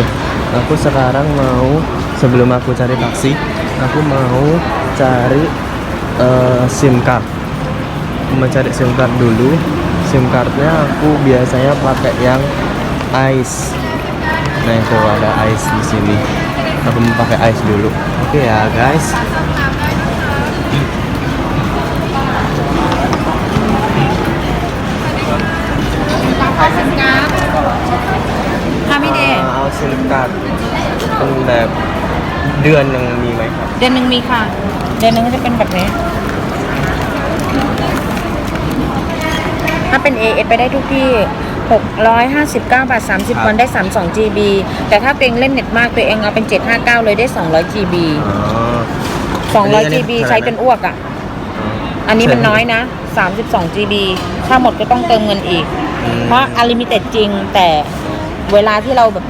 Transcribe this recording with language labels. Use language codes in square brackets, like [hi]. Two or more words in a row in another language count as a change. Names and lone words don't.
[id] Aku sekarang sebelum aku cari taksi, aku mau cari [en] SIM card. [id] Mau cari [en] SIM card [id] dulu. [en] SIM cardnya [id] aku biasanya pakai yang Ice. Nah, itu ada Ice di sini. Aku mau pakai Ice dulu. Oke ya, guys. [th] เอาซิมการ์ดเป็นแบบเดือนหนึ่งมีไหมครับ เดือนหนึ่งมีค่ะ เดือนหนึ่งก็จะเป็นแบบนี้ ถ้าเป็น AS ไปได้ทุกที่659 บาท 30 วันได้ 32 GB แต่ถ้าตัวเองเล่นเน็ตมากตัวเองเอาเป็น 759 เลยได้ 200 GB 200 GB ใช้จนอ้วกอ่ะ อันนี้มันน้อยนะ 32 GB ถ้าหมดก็ต้องเติมเงินอีก เพราะ Unlimited จริงแต่เวลาที่เราแบบ